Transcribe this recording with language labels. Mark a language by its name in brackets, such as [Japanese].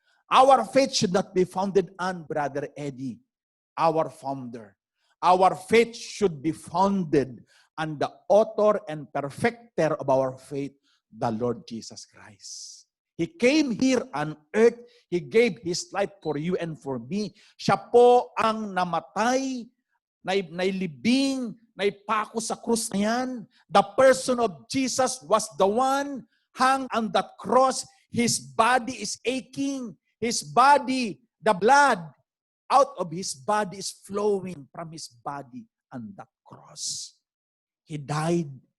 [English] Our faith should not be founded on Brother Eddie, our founder. Our faith should be founded on the author and perfecter of our faith, the Lord Jesus Christ. He came here on earth. He gave His life for you and for me. [Filipino] Siya po ang namatay, nailibing, naipako sa krus na yan. [English] The person of Jesus was the one hung on that cross. His body is aching. His body, the blood out of His body is flowing from His body on that cross. He died.